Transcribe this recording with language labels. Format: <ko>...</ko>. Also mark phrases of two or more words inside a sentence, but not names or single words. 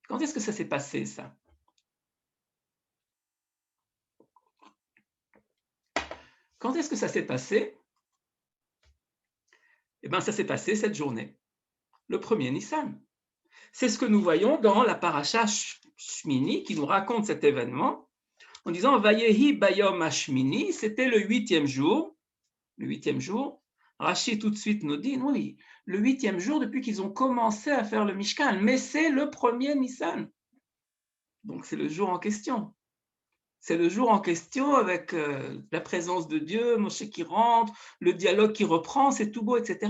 <fr>Quand est-ce que ça s'est passé, ça? Quand est-ce que ça s'est passé? Eh bien, ça s'est passé cette journée, le premier Nissan. C'est ce que nous voyons dans la paracha Shmini qui nous raconte cet événement en disant</fr> <he>Vayehi bayom hashmini,</he> <fr>c'était le huitième jour. Le huitième jour, Rashi tout de suite nous dit oui, le huitième jour depuis qu'ils ont commencé à faire le Mishkan, mais c'est le premier Nissan. Donc c'est le jour en question. C'est le jour en question avec la présence de Dieu, Moshe qui rentre, le dialogue qui reprend, c'est tout beau, etc.</fr>